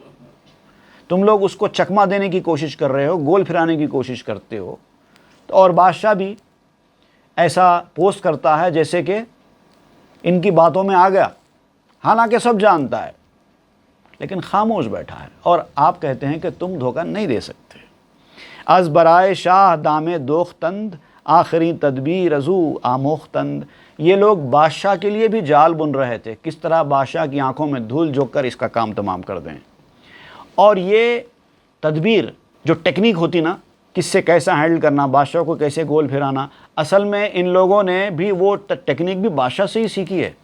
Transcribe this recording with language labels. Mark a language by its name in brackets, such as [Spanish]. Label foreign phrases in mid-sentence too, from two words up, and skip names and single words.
[Urdu] تم لوگ اس کو چکما دینے کی کوشش کر رہے ہو، گول پھرانے کی کوشش کرتے ہو، اور بادشاہ بھی ایسا پوسٹ کرتا ہے جیسے کہ ان کی باتوں میں آ گیا، حالانکہ سب جانتا ہے، لیکن خاموش بیٹھا ہے، اور آپ کہتے ہیں کہ تم دھوکہ نہیں دے سکتے۔ [Persian] از برائے شاہ دامے دوختند، آخری تدبیر ازو آموختند، [Urdu] یہ لوگ بادشاہ کے لیے بھی جال بن رہے تھے، کس طرح بادشاہ کی آنکھوں میں دھول جھونک کر اس کا کام تمام کر دیں۔ اور یہ تدبیر جو ٹیکنیک ہوتی نا، کس سے کیسا ہینڈل کرنا، بادشاہ کو کیسے گول پھرانا، اصل میں ان لوگوں نے بھی وہ ٹیکنیک بھی بادشاہ سے ہی سیکھی ہے۔